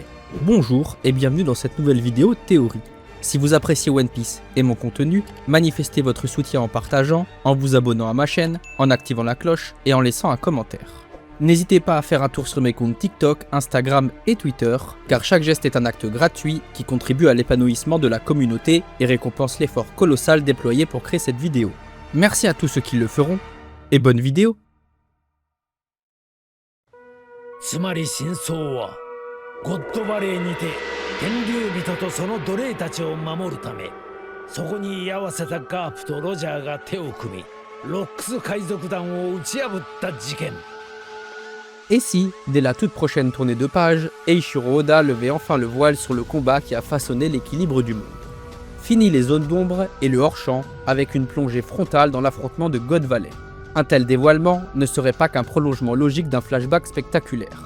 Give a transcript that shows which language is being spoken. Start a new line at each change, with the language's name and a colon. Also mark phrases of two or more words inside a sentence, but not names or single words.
French: Bonjour et bienvenue dans cette nouvelle vidéo théorie. Si vous appréciez One Piece et mon contenu, manifestez votre soutien en partageant, en vous abonnant à ma chaîne, en activant la cloche et en laissant un commentaire. N'hésitez pas à faire un tour sur mes comptes TikTok, Instagram et Twitter, car chaque geste est un acte gratuit qui contribue à l'épanouissement de la communauté et récompense l'effort colossal déployé pour créer cette vidéo. Merci à tous ceux qui le feront, et bonne vidéo!
Japanese: つまり真相はゴッドバレーにて天竜人とその奴隷たちを守るため、そこに居合わせたガープとロジャーが手を組み、ロックス海賊団を打ち破った事件。
French: Et si, dès la toute prochaine tournée de page, Eiichiro Oda levait enfin le voile sur le combat qui a façonné l'équilibre du monde. Fini les zones d'ombre et le hors-champ avec une plongée frontale dans l'affrontement de God Valley. Un tel dévoilement ne serait pas qu'un prolongement logique d'un flashback spectaculaire.